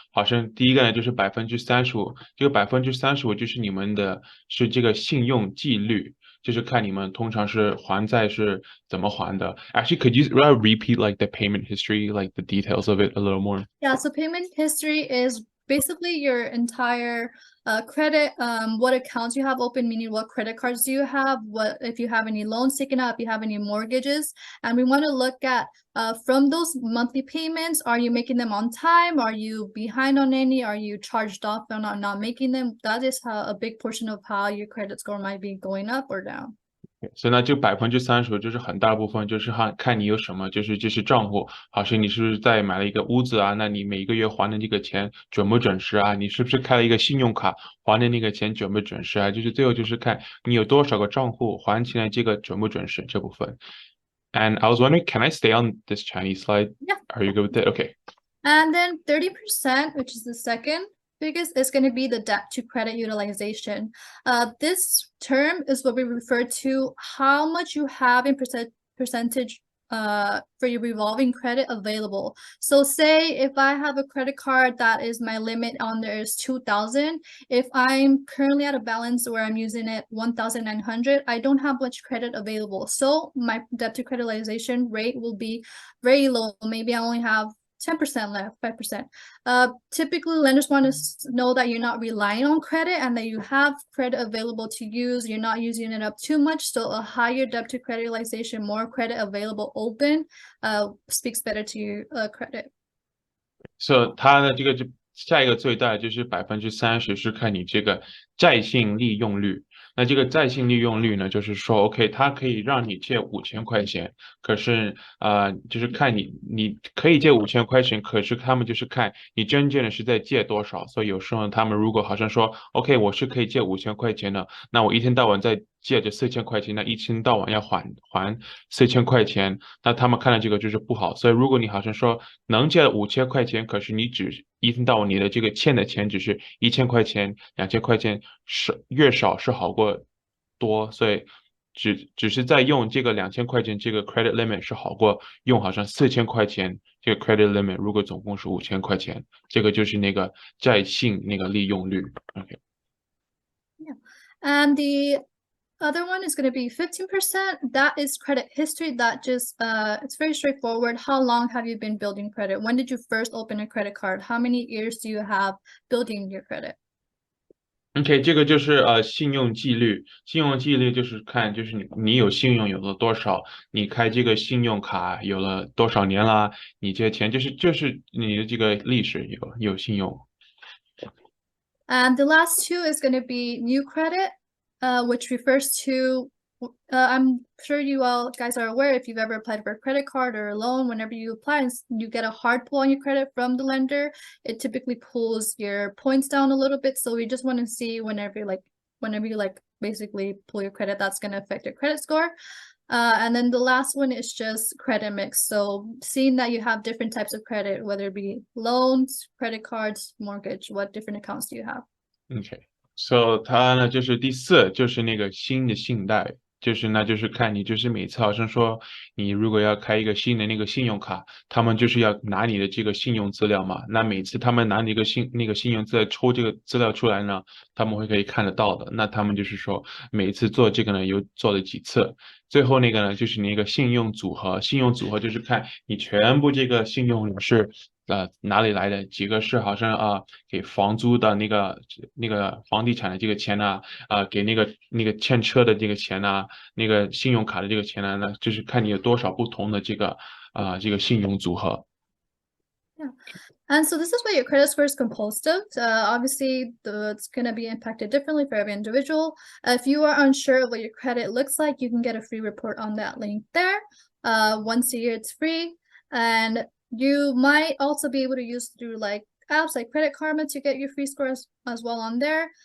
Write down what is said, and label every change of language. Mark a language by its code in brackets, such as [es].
[zh] 好像第一个呢就是35%，这个35%就是你们的这个信用纪律。就是看你们通常是还债是怎么还的。 [en] Actually, could you repeat like the payment history, like the details of it a little more? Yeah, so payment history is basically your entire credit, what accounts you have open, meaning what credit cards do you have, what if you have any loans taken out, if you have any mortgages. And we want to look at from those monthly payments, are you making them on time? Are you behind on any? Are you charged off on not making them? That is a big portion of how your credit score might be going up or down. [zh] 所以呢，这30%就是很大部分就是看你有什么就是这些账户，好像你是不是在买了一个屋子啊？那你每个月还的这个钱准不准时啊？你是不是开了一个信用卡还的那个钱准不准时啊？就是最后就是看你有多少个账户还起来这个准不准时这部分。 [en] And I was wondering, can I stay on this Chinese slide? Yeah. Are you good with it? Okay. And then 30%, which is the second biggest, is going to be the debt to credit utilization. This term is what we refer to how much you have in percentage for your revolving credit available. So say if I have a credit card that is my limit on there is 2,000, if I'm currently at a balance where I'm using it 1,900, I don't have much credit available. So my debt to credit utilization rate will be very low. Maybe I only have 10% left, 5%. Typically, lenders want to know that you're not relying on credit and that you have credit available to use. You're not using it up too much. So a higher debt to credit utilization, more credit available open, speaks better to your credit. [zh] So 它的这个下一个最大就是30%，是看你这个债信利用率。那这个债信利用率呢，就是说 ，OK， 它可以让你借5000块钱，可是就是看你可以借5000块钱，可是他们就是看你真正的是在借多少。所以有时候他们如果好像说 ，OK， 我是可以借5000块钱的，那我一天到晚在借着4000块钱，那一天到晚要还4000块钱，那他们看到这个就是不好。所以如果你好像说能借5000块钱，可是你只一天到晚你的这个欠的钱只是1000块钱、2000块钱，越少是好过多，所以只是在用这个2000块钱这个 credit limit 是好过用好像4000块钱这个 credit limit， 如果总共是5000块钱，这个就是那个债信那个利用率。 OK。 [en] Yeah, and the other one is going to be 15%. That is credit history. That just it's very straightforward. How long have you been building credit? When did you first open a credit card? How many years do you have building your credit? [zh] OK，这个就是信用纪律。信用纪律就是看就是你有信用有了多少，你开这个信用卡有了多少年啦，你借钱就是你的这个历史有信用。 [en] And the last two is going to be new credit, which refers to, I'm sure you all guys are aware if you've ever applied for a credit card or a loan, whenever you apply and you get a hard pull on your credit from the lender, it typically pulls your points down a little bit. So we just want to see whenever you basically pull your credit, that's going to affect your credit score. And then the last one is just credit mix. So seeing that you have different types of credit, whether it be loans, credit cards, mortgage, what different accounts do you have? [zh] OK， so 它呢就是第4，就是那个新的信贷。就是看你就是每次好像说你如果要开一个新的那个信用卡，他们就是要拿你的这个信用资料嘛。那每次他们拿你那个信用资料抽这个资料出来呢，他们可以看得到的。那他们就是说每次做这个呢有做了几次。最后那个呢就是那个信用组合，信用组合就是看你全部这个信用是哪里来的？几个是好像给房租的那个房地产的这个钱呢？给那个欠车的这个钱呢？那个信用卡的这个钱呢？那就是看你有多少不同的这个信用组合。 Yeah. [en] And so this is what your credit score is composed of. Obviously, it's going to be impacted differently for every individual. If you are unsure of what your credit looks like, you can get a free report on that link there. Once a year, it's free. And you might also be able to use through like apps like Credit Karma to get your free scores as well on there.